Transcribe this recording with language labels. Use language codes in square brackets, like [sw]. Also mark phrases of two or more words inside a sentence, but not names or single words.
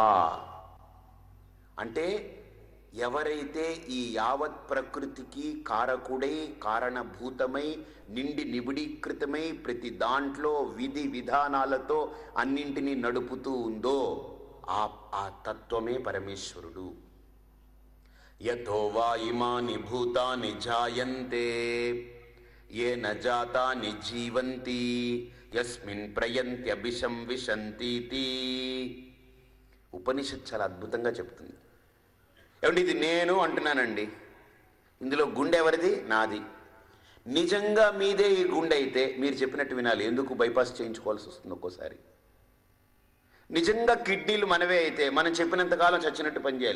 [te] అంటే ఎవరైతే ఈ యావత్ ప్రకృతికి కారకుడై, కారణభూతమై, నిండి నిబిడీకృతమై, ప్రతి దాంట్లో విధి విధానాలతో అన్నింటినీ నడుపుతూ ఉందో ఆ తత్వమే పరమేశ్వరుడు. [sa] యథో వా ఇమాని భూతాని జాయంతే येन जातानि जीवन्ति यस्मिन् प्रयन्त्यभिशं विशन्तीति. [te] ఉపనిషత్తు చాలా అద్భుతంగా చెప్తుంది. ఏమంటే ఇది నేను అంటున్నానండి, ఇందులో గుండె ఎవరిది? నాది. నిజంగా మీదే ఈ గుండె అయితే మీరు చెప్పినట్టు వినాలి. ఎందుకు బైపాస్ చేయించుకోవాల్సి వస్తుంది ఒక్కోసారి? నిజంగా కిడ్నీలు మనవే అయితే మనం చెప్పినంతకాలం చచ్చినట్టు పనిచేయాలి.